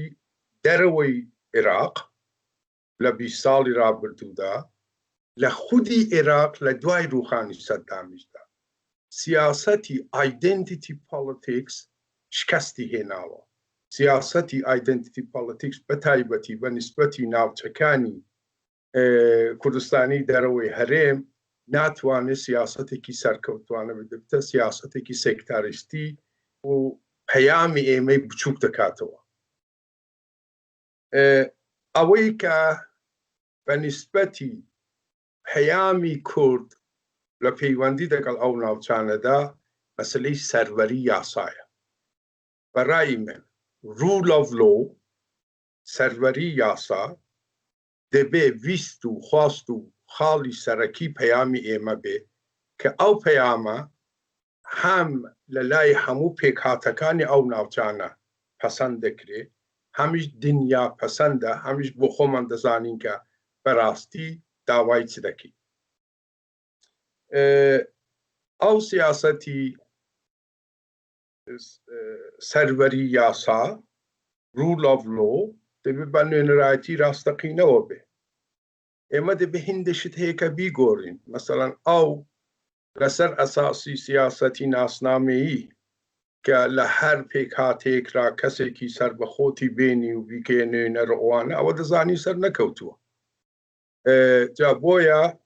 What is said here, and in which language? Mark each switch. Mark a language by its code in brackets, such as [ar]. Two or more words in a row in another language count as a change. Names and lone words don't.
[ckb] دەرەوەی عێراق لە 20 ساڵی ڕابردوودا لە خودی عێراق لە دوای ڕووخانی سەددامیشدا سیاسەتی [en] identity politics [ckb] شکستی هێناوە سیاسەتی [en] identity politics [ckb] بە تایبەتی بە نسبەتی ناوچەکانی کوردستانی دەرەوەی هەرێم ناتوانێت سیاسەتێکی سەرکەوتوانە بدەبێتە سیاسەتێکی سێکتاریستی و پەیامی ئێمەی بچووک دەکاتەوە ئەوەی کە بە نسبەتی پەیامی کورد لە پەیوەندی دەگەڵ ئەو ناوچانەدا مەسلەی سەروەری یاسایە بەڕای من [en] rule of law [ckb] سەروەری یاسا دەبێ ویست و خواست و خاڵی سەرەکی پەیامی ئێمە بێ کە ئەو پەیامە هەم لە لای هەموو پێکهاتەکانی ئەو ناوچانە پەسەند دەکرێت هەمیش دنیا پەسەندە هەمیش بۆ خۆمان دەزانین کە بەڕاستی داوای چ دەکەین ئەو سیاسەتی سەروەری یاسا [en] rule of law [ckb] دەبێت بە نوێنەرایەتی ڕاستەقینەوە بێ ئێمە دەبێت هێندەشت هەیە کە بیگۆڕین مەسەڵەن ئەو لەسەر ئەساسی سیاسەتی ناسنامەیی کە لە هەر پێک هاتێکرا کەسێکی سەر بەخۆتی بێنی و بیکێ نوێنەر ئەوانە ئەوە دەزانی سەر نەکەوتووە جا بۆیە